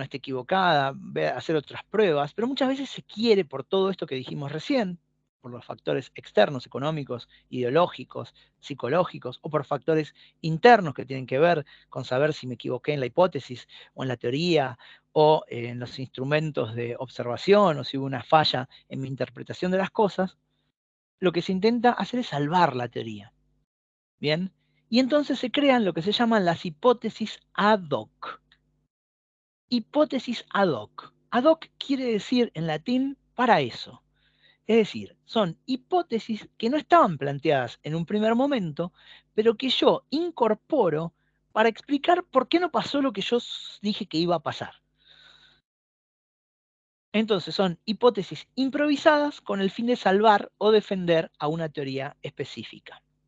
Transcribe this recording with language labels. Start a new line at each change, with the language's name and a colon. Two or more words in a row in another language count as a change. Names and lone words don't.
Spanish: está equivocada, hacer otras pruebas, pero muchas veces se quiere por todo esto que dijimos recién, por los factores externos, económicos, ideológicos, psicológicos, o por factores internos que tienen que ver con saber si me equivoqué en la hipótesis o en la teoría o en los instrumentos de observación o si hubo una falla en mi interpretación de las cosas, lo que se intenta hacer es salvar la teoría. ¿Bien? Y entonces se crean lo que se llaman las hipótesis
Latin: ad hoc.
Spanish: Hipótesis
Latin: ad hoc. Ad hoc
Spanish: quiere decir en latín para eso. Es decir, son hipótesis que no estaban planteadas en un primer momento, pero que yo incorporo para explicar por qué no pasó lo que yo dije que iba a pasar. Entonces son hipótesis improvisadas con el fin de salvar o defender a una teoría específica.